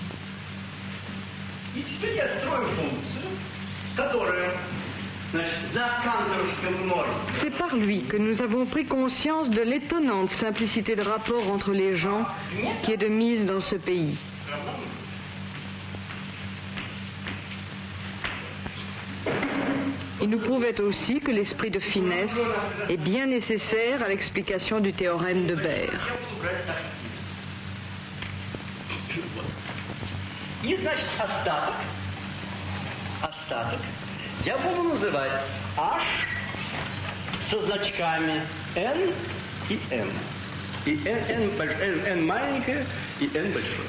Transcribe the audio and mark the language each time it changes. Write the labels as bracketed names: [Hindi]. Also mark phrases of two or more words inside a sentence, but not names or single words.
[French] C'est par lui que nous avons pris conscience de l'étonnante simplicité de rapport entre les gens qui est de mise dans ce pays. Il nous prouvait aussi que l'esprit de finesse est bien nécessaire à l'explication du théorème de Baire. [Russian] И, значит, остаток я буду называть H со значками N и M. И N маленькое и N большое.